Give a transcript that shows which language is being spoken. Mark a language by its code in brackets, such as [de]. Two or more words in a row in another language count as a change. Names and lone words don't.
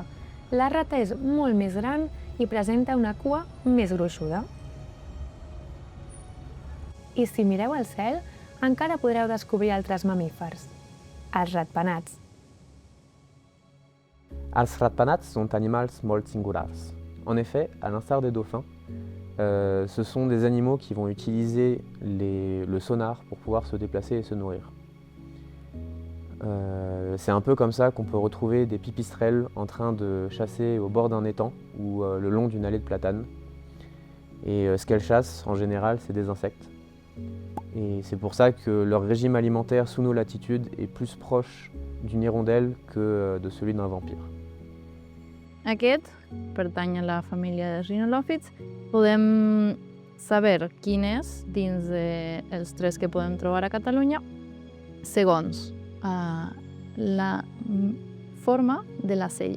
[ca] La rata és molt més gran i presenta una cua més gruixuda. I si mireu al cel, encara podreu descobrir altres mamífers, els ratpenats. Els ratpenats sont animals molt singulars. [fr] En effet, à l'instar des dauphins, ce sont des animaux qui vont utiliser le sonar pour pouvoir se déplacer et se nourrir. C'est un peu comme ça qu'on peut retrouver des pipistrelles en train de chasser au bord d'un étang ou le long d'une allée de platanes. Et ce qu'elles chassent, en général, c'est des insectes. Et c'est pour ça que leur régime alimentaire sous nos latitudes est plus proche d'une hirondelle que de celui d'un vampire. [ca] Aquest pertany a la família de rhinolophids. Podem saber quin és dins dels tres que podem trobar a Catalunya segons la forma de la cella.